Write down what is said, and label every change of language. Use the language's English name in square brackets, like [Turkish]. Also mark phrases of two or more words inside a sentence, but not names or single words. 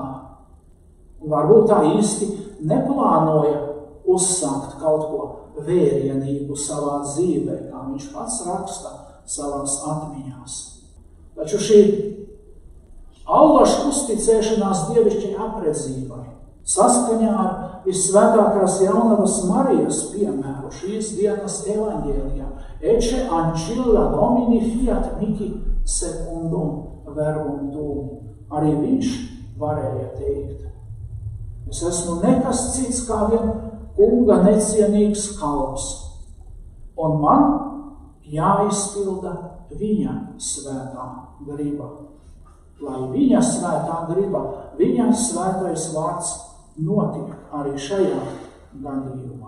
[Latvian] Un varbūt tā īsti neplānoja uzsākt kaut ko vērienīgu savā dzīvē, kā viņš pats raksta savās atmiņās. Taču šī allaša uzticēšanās dievišķai apredzībai saskaņā ar Vissvētākās Jaunavas Marijas piemēru šīs dienas evaņģēlijā [Latin] Ecce ancilla Domini fiat mihi secundum verbum tuum. [Latvian] Arī viņš varēja teikt: es esmu nekas cits kā vien kunga necienīgs kalps, un man jāizpilda viņa svētā griba. Lai viņa svētā griba, viņa svētais vārds notiek arī šajā gadījumā.